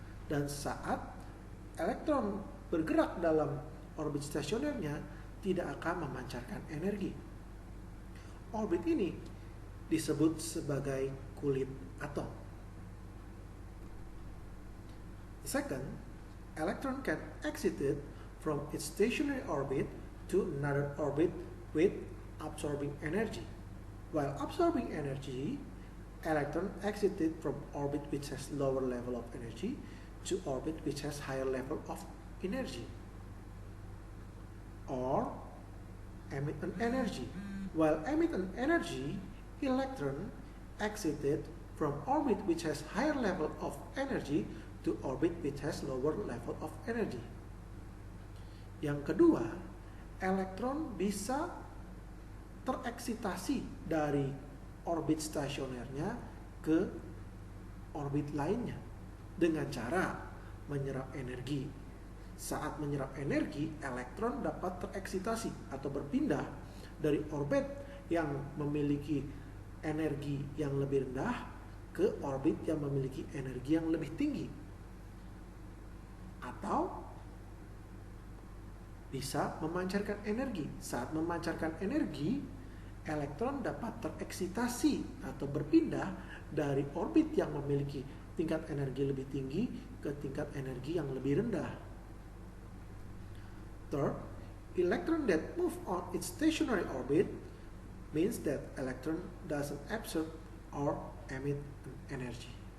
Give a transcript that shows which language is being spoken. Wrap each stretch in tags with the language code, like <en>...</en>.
<id>Dan saat elektron bergerak dalam orbit stasionernya, tidak akan memancarkan energi. Orbit ini disebut sebagai kulit atom.</id> <en>Second, electron can exit it from its stationary orbit to another orbit with absorbing energy. While absorbing energy, electron exited from orbit which has lower level of energy to orbit which has higher level of energy, or emit an energy. While emit an energy, electron exited from orbit which has higher level of energy to orbit which has lower level of energy.</en> <id>Yang kedua, elektron bisa tereksitasi dari orbit stasionernya ke orbit lainnya dengan cara menyerap energi. Saat menyerap energi, elektron dapat tereksitasi atau berpindah dari orbit yang memiliki energi yang lebih rendah ke orbit yang memiliki energi yang lebih tinggi. Atau bisa memancarkan energi. Saat memancarkan energi, elektron dapat tereksitasi atau berpindah dari orbit yang memiliki tingkat energi lebih tinggi ke tingkat energi yang lebih rendah.</id> <en>Third, electron that move on its stationary orbit means that electron doesn't absorb or emit energy.</en>